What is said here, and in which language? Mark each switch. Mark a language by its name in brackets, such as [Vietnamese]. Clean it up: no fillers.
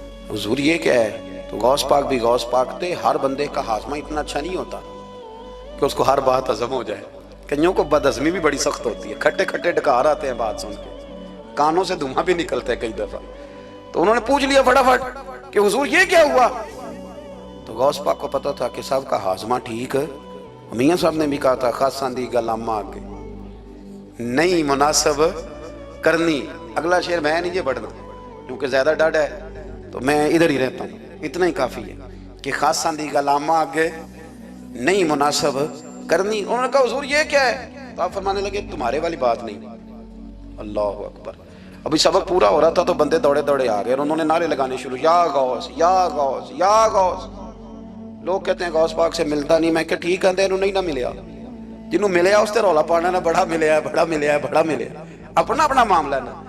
[Urdu] حضور یہ کیا ہے؟ تو غوث پاک بھی غوث پاک تھے. ہر بندے کا ہاضمہ اتنا اچھا نہیں ہوتا کہ اس کو ہر بات ہضم ہو جائے. کئیوں کو بد ہضمی بھی بڑی سخت ہوتی ہے، کھٹے کھٹے ڈکار آتے ہیں بات سن کے، کانوں سے دھواں بھی نکلتا ہے کئی دفعہ. تو انہوں نے پوچھ لیا فٹافٹ کہ حضور یہ کیا ہوا؟ تو غوث پاک کو پتا تھا کہ سب کا ہاضمہ ٹھیک ہے. میاں صاحب نے بھی کہا تھا [Punjabi] خاصاں دی گل آما آگے نہیں مناسب کرنی. [Urdu] اگلا شعر میں نہیں یہ پڑھنا کیونکہ زیادہ ڈاڈ ہے تو میں ادھر ہی رہتا ہوں. اتنا ہی کافی ہے کہ [Punjabi] خاصاں دی گل آما آگے نہیں مناسب کرنی. [Urdu] انہوں نے کہا حضور یہ کیا ہے؟ تو آپ فرمانے لگے تمہارے والی بات نہیں. اللہ اکبر. ابھی سبق پورا ہو رہا تھا تو بندے دوڑے دوڑے آ گئے اور انہوں نے نعرے لگانے شروع، یا غوث یا غوث یا غوث. لوگ کہتے ہیں غوث پاک سے ملتا نہیں. میں کہ [Punjabi] ٹھیک ہے انہوں نہیں نہ ملیا، جنہوں ملیا اس تے رولا پانا نہ بڑا ملیا ہے بڑا ملیا ہے بڑا ملیا. اپنا اپنا معاملہ نا.